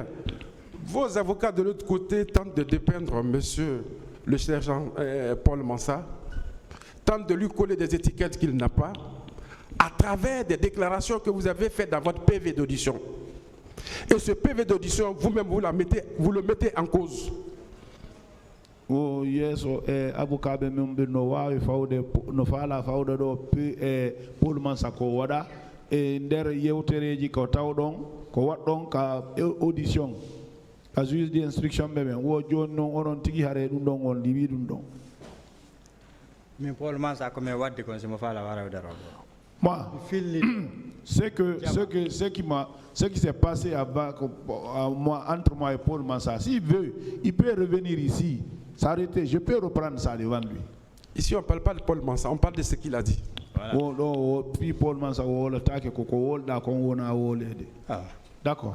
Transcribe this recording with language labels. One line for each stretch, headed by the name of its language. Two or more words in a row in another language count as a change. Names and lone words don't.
French: Vos avocats de l'autre côté tentent de dépeindre monsieur le sergent Paul Mansa, tentent de lui coller des étiquettes qu'il n'a pas, à travers des déclarations que vous avez faites dans votre PV d'audition. Et ce PV d'audition, vous-même, vous le mettez en cause.
English: Oh yes,
Fula: avocat be membe no wawi fawde no fala fawda do Paul Mansa ko wada e nder yewtereji ko tawdon ko waddon ka audition ka
French: juge d'instruction
Fula: be men wo joni non onon tigi hare dum don on liwi dum don min Paul Mansa ko me wadde kon simo fala wara daro
French: moi ce qui s'est passé avant moi entre moi et Paul Mansa, s'il veut il peut revenir ici s'arrêter, je peux reprendre ça devant lui. Ici, on ne parle pas de Paul Mansa, on parle de ce qu'il a dit. D'accord.